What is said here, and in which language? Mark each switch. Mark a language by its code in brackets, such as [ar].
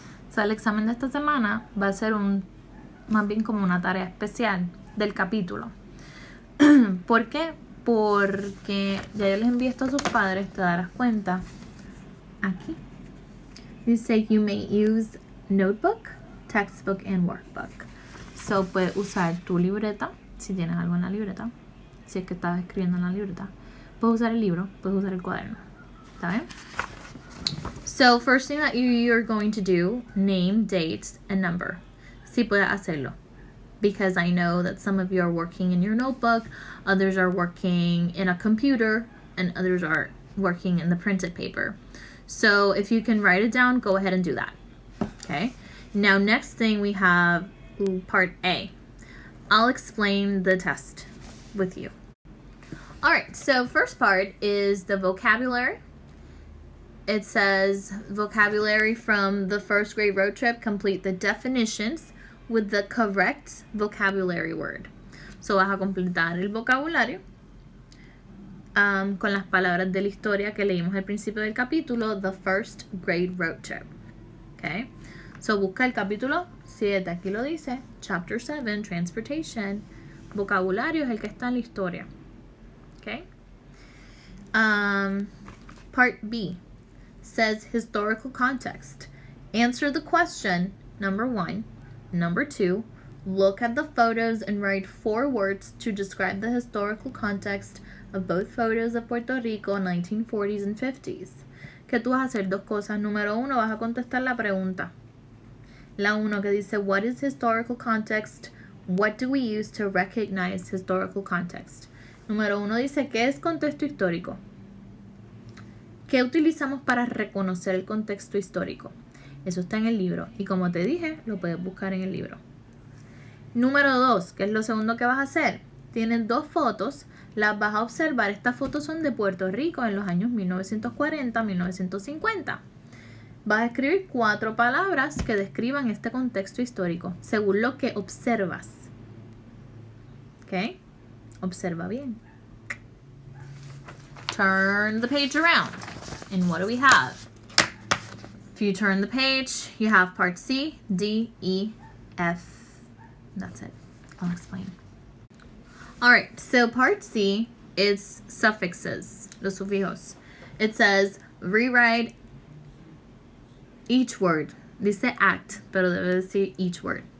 [es] So el examen de esta semana va a ser más bien como una tarea especial del capítulo. ¿Por qué? Porque ya yo les envié esto a sus padres, te darás cuenta. Aquí. Dice, [en] you may use notebook, textbook, and workbook. [es] So, puedes usar tu libreta, si tienes algo en la libreta. Si es que estás escribiendo en la libreta. Puedes usar el libro, puedes usar el cuaderno. ¿Está bien? [en] So, first thing that you're going to do, name, dates, and number. [es] Si puedes hacerlo. [en] Because I know that some of you are working in your notebook, others are working in a computer, and others are working in the printed paper. So, if you can write it down, go ahead and do that. Okay? Now, next thing we have part A. I'll explain the test with you. Alright, so first part is the vocabulary. It says vocabulary from the first grade road trip. Complete the definitions with the correct vocabulary word. [es] So vas a completar el vocabulario con las palabras de la historia que leímos al principio del capítulo, [en] the first grade road trip. [es] Okay? So busca el capítulo 7, aquí lo dice, [en] chapter 7, transportation. [es] Vocabulario es el que está en la historia. [en] Okay? Part B says historical context. Answer the question, number 1. Number 2, look at the photos and write 4 words to describe the historical context of both photos of Puerto Rico in 1940s and 50s. [es] Que tú vas a hacer 2 cosas. Número 1, vas a contestar la pregunta. La 1 que dice, [en] what is historical context? What do we use to recognize historical context? [es] Número 1 dice, ¿qué es contexto histórico? ¿Qué utilizamos para reconocer el contexto histórico? Eso está en el libro. Y como te dije, lo puedes buscar en el libro. Número 2, que es lo segundo que vas a hacer. Tienes 2 fotos. Las vas a observar. Estas fotos son de Puerto Rico en los años 1940-1950. Vas a escribir 4 palabras que describan este contexto histórico, según lo que observas. ¿Ok? Observa bien. [en] Turn the page around. And what do we have? If you turn the page, you have part C, D, E, F. That's it. I'll explain. Alright, so part C is suffixes, [es] los sufijos. [en] It says, rewrite each word. [es] Dice act, pero debe decir [en] each word.